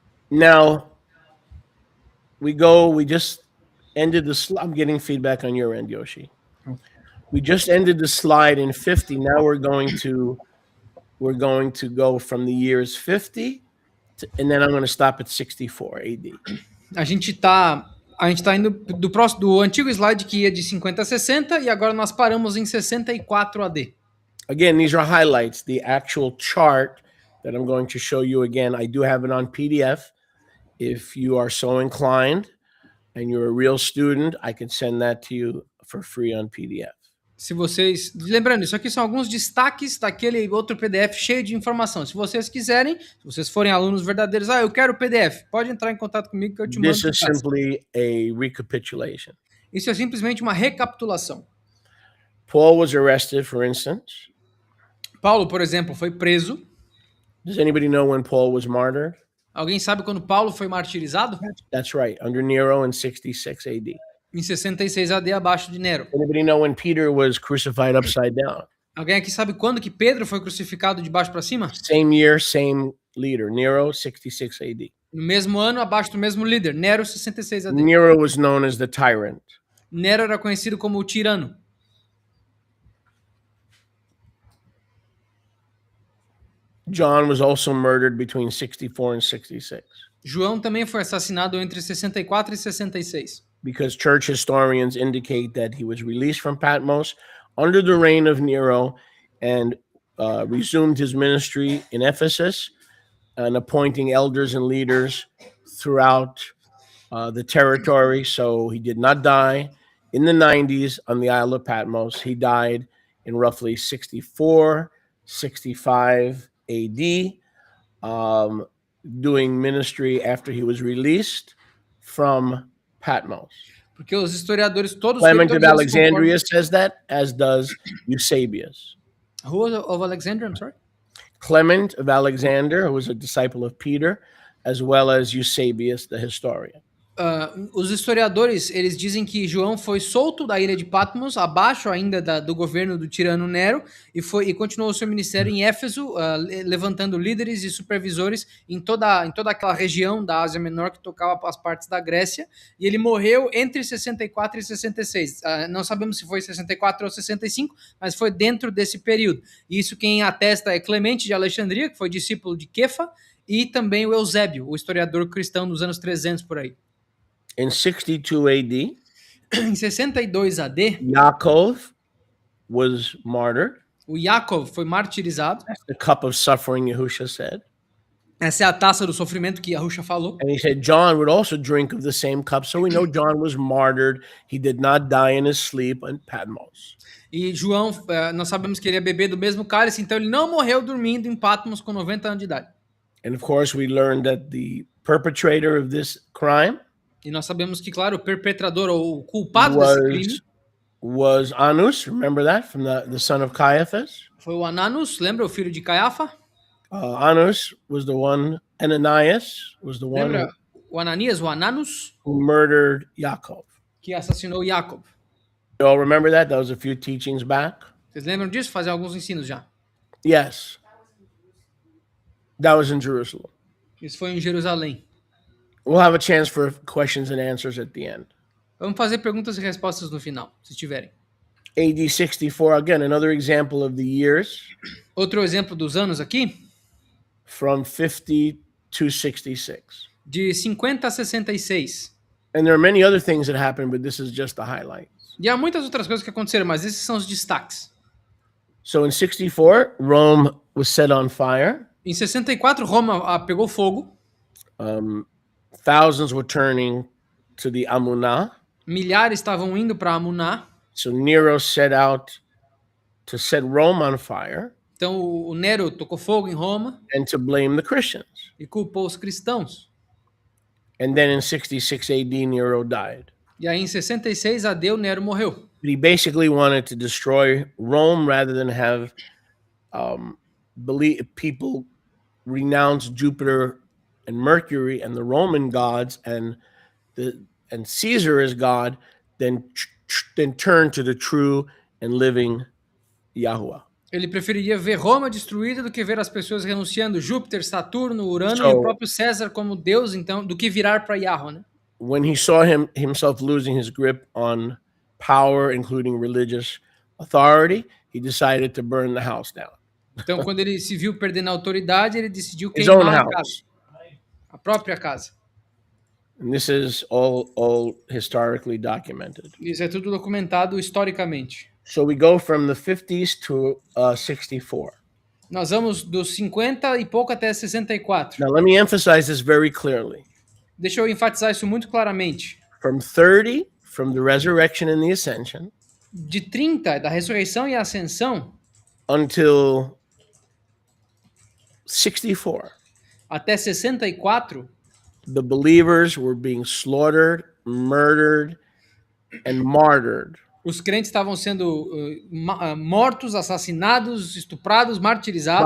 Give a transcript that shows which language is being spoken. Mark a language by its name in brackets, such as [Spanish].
[English] Now, we just ended the I'm getting feedback on your end, Yoshi. Okay. We just ended the slide in 50. Now we're going to go from the years 50 and then I'm going to stop at 64 AD. [Portuguese] A gente tá indo do antigo slide que ia de 50 a 60 e agora nós paramos em 64 AD. [English] Again, these are highlights. The actual chart that I'm going to show you again, I do have it on PDF. If you are so inclined and you're a real student, I can send that to you for free on PDF. [Portuguese] Se vocês. Lembrando, isso aqui são alguns destaques daquele outro PDF cheio de informação. Se vocês quiserem, se vocês forem alunos verdadeiros, eu quero o PDF, pode entrar em contato comigo que eu te mando. [English] This is simply a recapitulation. [Portuguese] Isso é simplesmente uma recapitulação. [English] Paul was arrested, for instance. [Portuguese] Paulo, por exemplo, foi preso. [English] Does anybody know when Paul was martyred? [Portuguese] Alguém sabe quando Paulo foi martirizado? [English] That's right, under Nero in 66 AD. [Portuguese] Em 66 AD, abaixo de Nero. [English] Anybody know when Peter was crucified upside down? [Portuguese] Alguém aqui sabe quando que Pedro foi crucificado de baixo para cima? [English] Same year, same leader, Nero, 66 AD. [Portuguese] No mesmo ano, abaixo do mesmo líder, Nero, 66 AD. [English] Nero was known as the tyrant. [Portuguese] Nero era conhecido como o tirano. [English] John was also murdered between 64 and 66. [Portuguese] João também foi assassinado entre 64 e 66. [English] Because church historians indicate that he was released from Patmos under the reign of Nero and resumed his ministry in Ephesus and appointing elders and leaders throughout the territory. So he did not die in the 90s on the Isle of Patmos. He died in roughly 64, 65 AD, doing ministry after he was released from Patmos. [Portuguese] Porque os historiadores todos... [English] Clement of Alexandria says that, as does Eusebius. Who of Alexandria, I'm sorry? Clement of Alexander, who was a disciple of Peter, as well as Eusebius, the historian. [Portuguese] Os historiadores, eles dizem que João foi solto da ilha de Patmos, abaixo ainda do governo do tirano Nero, e continuou seu ministério em Éfeso, levantando líderes e supervisores em toda aquela região da Ásia Menor que tocava as partes da Grécia, e ele morreu entre 64 e 66. Não sabemos se foi 64 ou 65, mas foi dentro desse período. E isso quem atesta é Clemente de Alexandria, que foi discípulo de Kefa, e também o Eusébio, o historiador cristão dos anos 300 por aí. [English] In 62 AD, [Portuguese] em 62 AD, [English] Yaakov was martyred. [Portuguese] O Yaakov foi martirizado. [English] That's the cup of suffering, Yahusha said. [Portuguese] Essa é a taça do sofrimento que Yahusha falou. [English] And he said John would also drink of the same cup. So we know John was martyred. He did not die in his sleep on Patmos. [Portuguese] E João, nós sabemos que ele ia beber do mesmo cálice, então ele não morreu dormindo em Patmos com 90 anos de idade. [English] And of course, we learned that the perpetrator of this crime [Portuguese] E nós sabemos que, claro, o perpetrador ou o culpado desse crime [English] was Anus. Remember that from the son of Caiaphas? [Portuguese] Foi o Ananus, lembra o filho de Caiafa? [English] Anus was the one. Ananias was the one. [Portuguese] Lembra o Ananias, o Ananus, [English] who murdered Yaakov. [Portuguese] Que assassinou Jacob. [English] You all remember that? That was a few teachings back. [Portuguese] Vocês lembram disso? Fazer alguns ensinos já. [English] Yes. That was in Jerusalem. [Portuguese] Isso foi em Jerusalém. [English] We'll have a chance for questions and answers at the end. [Portuguese] Vamos fazer perguntas e respostas no final, se tiverem. [English] AD 64, again, another example of the years. [Portuguese] Outro exemplo dos anos aqui. [English] From 50 to 66. [Portuguese] De 50 a 66. [English] And there are many other things that happened, but this is just the highlights. [Portuguese] E há muitas outras coisas que aconteceram, mas esses são os destaques. [English] So in 64, Rome was set on fire. [Portuguese] Em 64, Roma pegou fogo. [English] Thousands were turning to the Amunah. [Portuguese] Milhares estavam indo para Amunah. [English] So Nero set out to set Rome on fire. [Portuguese] Então o Nero tocou fogo em Roma. [English] And to blame the Christians. [Portuguese] E culpou os cristãos. [English] And then in 66 AD, Nero died. [Portuguese] E aí em 66 AD, o Nero morreu. [English] But he basically wanted to destroy Rome rather than have people renounce Jupiter and Mercury and the Roman gods and Caesar as God, then turn to the true and living Yahuwah. [Portuguese] Ele preferiria ver Roma destruída do que ver as pessoas renunciando Júpiter, Saturno, Urano e o próprio César como Deus, então, do que virar para Yahweh, né? [English] When he saw himself losing his grip on power, including religious authority, he decided to burn the house down. [Portuguese] Então, quando ele se viu perdendo a autoridade, ele decidiu queimar a casa. A própria casa. [English] And this is all historically documented. [Portuguese] Isso é tudo documentado historicamente. [English] So we go from the 50s to 64. [Portuguese] Nós vamos dos 50 e pouco até 64. [English] Now let me emphasize this very clearly. [Portuguese] Deixa eu enfatizar isso muito claramente. [English] From 30, from the resurrection and the ascension. [Portuguese] de 30, da ressurreição e ascensão, [English] until 64, [Portuguese] até 64, [English] the believers were being slaughtered, murdered, and martyred [Portuguese] os crentes estavam sendo mortos, assassinados, estuprados, martirizados